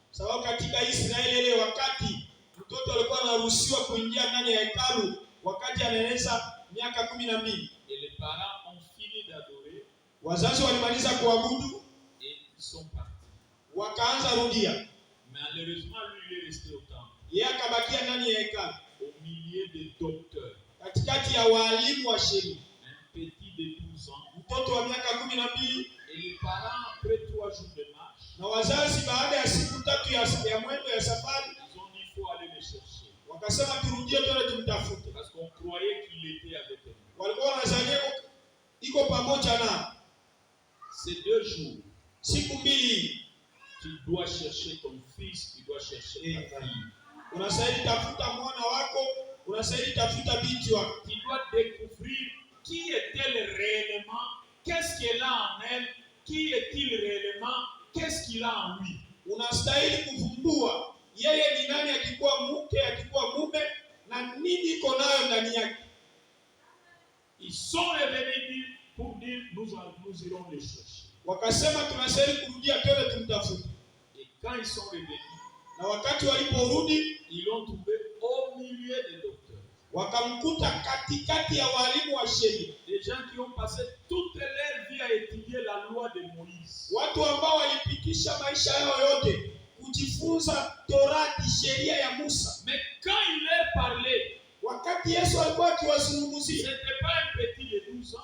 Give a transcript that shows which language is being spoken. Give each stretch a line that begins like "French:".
Swahili: Sababu katika Israeli ile wakati mtoto alikuwa anaruhusiwa kuingia ndani ya hekalu wakati anaeneza miaka 12.
French: Et les parents ont fini d'adorer.
Swahili: Wazazi walimaliza kuabudu
French: et ils sont partis.
Swahili: Wakaanza rudia.
French: Malheureusement lui il est resté au temple.
Swahili: Yeye akabakia ndani ya hekalu
French: au milieu des docteurs.
Swahili: Katikati ya walimu wa sheria.
French: Un petit de 12 ans.
Swahili: Mtoto wa miaka 12.
French: Et les parents après 3 jours de marche.
Swahili: Na wazazi baada ya siku 3 ya mwendo ya safari,
French: ils ont dit il faut aller le chercher.
Swahili: Wakasema turudie twende tumtafute.
French: Parce qu'on croyait qu'il était avec eux.
Swahili: Walikuwa wanazania iko pamoja na.
French: Ces 2 jours.
Swahili: Siku 2.
French: Tu dois chercher ton fils, tu dois chercher ta fille.
Swahili: Unastahili tafuta mwana wako, unastahili tafuta binti wako.
French: Tu dois découvrir qui est-elle réellement, qu'est-ce qu'elle a en elle, qui est-il réellement, qu'est-ce qu'il a en lui.
Swahili: Unastahili kuvumbua yeye ni nani, akikuwa mke, akikuwa mume, na nini iko nayo ndani yake.
French: Ils sont revenus pour dire nous irons les chercher.
Swahili: Wakasema tunastahili kurudia twende tumtafute.
French: Et quand ils sont revenus,
Swahili: na wakati waliporudi,
French: ils l'ont trouvé au milieu des docteurs.
Swahili: Wakamkuta katikati ya walimu wa sheria.
French: Des gens qui ont passé toute leur vie à étudier la loi de Moïse.
Swahili: Watu ambao walipitisha maisha yao yote kujifunza Torati, sheria ya Musa.
French: Mais quand il leur parlait,
Swahili: wakati Yesu alikuwa akiwazungumzia,
French: c'était pas un petit de 12 ans.